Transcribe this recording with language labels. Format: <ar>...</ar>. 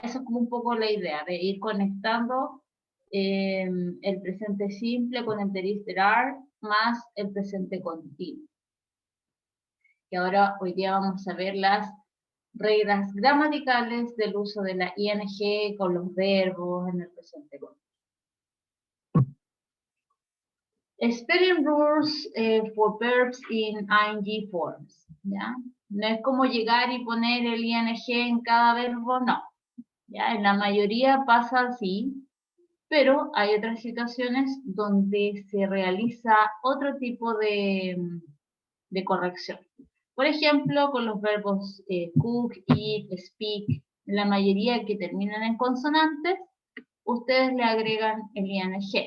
<es>Eso es como un poco la idea, de ir conectando el presente simple con el</es> <en>there is, there are,</en> <es>más el presente continuo. Y ahora, hoy día vamos a ver las reglas gramaticales del uso de la ing con los verbos en el presente continuo.</es> <en>Spelling rules for verbs in ing forms.</en> <es>¿Ya? No es como llegar y poner el ing en cada verbo, no. ¿Ya? En la mayoría pasa así, pero hay otras situaciones donde se realiza otro tipo de corrección. Por ejemplo, con los verbos cook, eat, speak, la mayoría que terminan en consonantes, ustedes le agregan el ing.</es>